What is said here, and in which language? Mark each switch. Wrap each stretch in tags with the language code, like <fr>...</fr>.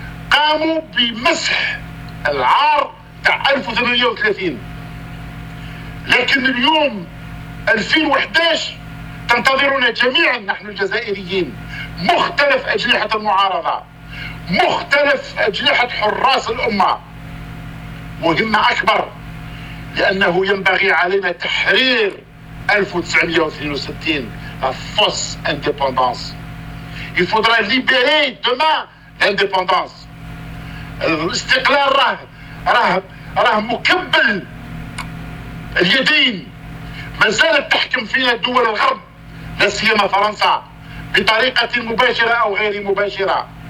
<ar>قاموا بمسح العار تاع 1830 لكن اليوم 2011 تنتظرنا جميعا نحن الجزائريين مختلف أجنحة المعارضة مختلف أجنحة حراس الأمة مهمة أكبر، لأنه ينبغي علينا تحرير 1962</ar> <fr>la fausse indépendance. Il faudra libérer demain l'indépendance.</fr> <ar>L'istiqlal راه مكبل اليدين. ما زالت تحكم فينا دول الغرب لا سيما فرنسا بطريقة مباشرة أو غير مباشرة.</ar>